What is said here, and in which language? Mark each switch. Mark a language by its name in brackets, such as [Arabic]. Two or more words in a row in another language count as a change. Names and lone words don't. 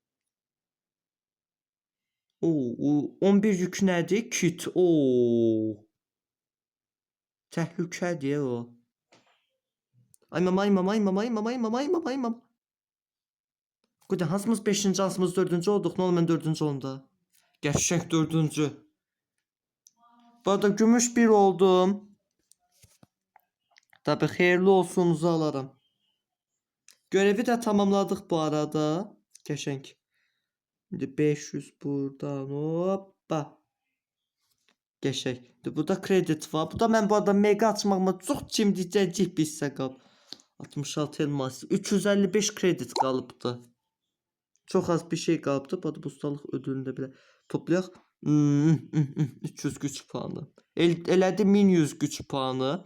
[Azerbaijani] 11 yük nədir? Kit. Təhlükədir o. Ay mama. Qoyda hansımız 5-ci, hansımız 4-cü olduq. Nə oldu mən 4-cü olumda? Qəşəng 4-cü. Bu arada gümüş 1 oldum. Tabii xeyirli olsunuzu alarım. [Turkish] Görevi de tamamladık bu arada. [Azerbaijani] Qəşəng. Şimdi 500 buradan hoppa. Qəşəng. Burada kredit var. Bu da mən bu arada mega açmağıma çox cimdicəcik bir hissə qalıb. 66 elmas. 355 kredit qalıbdı. Çox az bir şey qalıbdı. Bu arada bu ustalıq ödülünü də belə toplayaq. 300 güç puanı. Elədi 1100 güç puanı.